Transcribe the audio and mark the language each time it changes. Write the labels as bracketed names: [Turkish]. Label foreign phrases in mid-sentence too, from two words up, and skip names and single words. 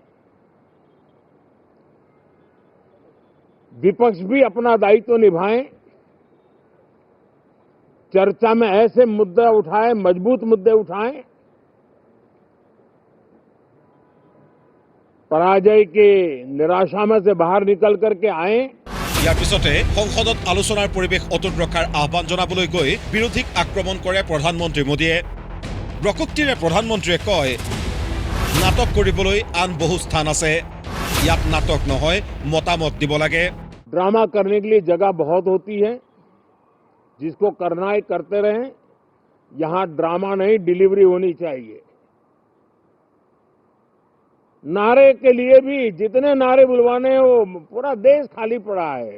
[Hindi] विपक्ष भी अपना दायित्व निभाएं, चर्चा में ऐसे मुद्दे उठाएं, मजबूत मुद्दे उठाएं, पराजय की निराशा में से बाहर निकल करके आए। [Assamese] ইয়াৰ পিছতে সংসদত আলোচনাৰ পৰিৱেশ অটুট ৰখাৰ আহ্বান জনাবলৈ গৈ বিৰোধীক আক্ৰমণ কৰে প্ৰধানমন্ত্ৰী মোদীয়ে। প্ৰকোক্তিৰে প্ৰধানমন্ত্ৰীয়ে কয়, নাটক কৰিবলৈ আন বহু স্থান আছে, ইয়াত নাটক নহয়, মতামত দিব লাগে। [Hindi] ड्रामा करने के लिए जगह बहुत होती है, जिसको करना है करते रहें। यहां ड्रामा नहीं, डिलीवरी होनी चाहिए। नारे के लिए भी जितने नारे बुलवाने हैं वो पूरा देश खाली पड़ा है।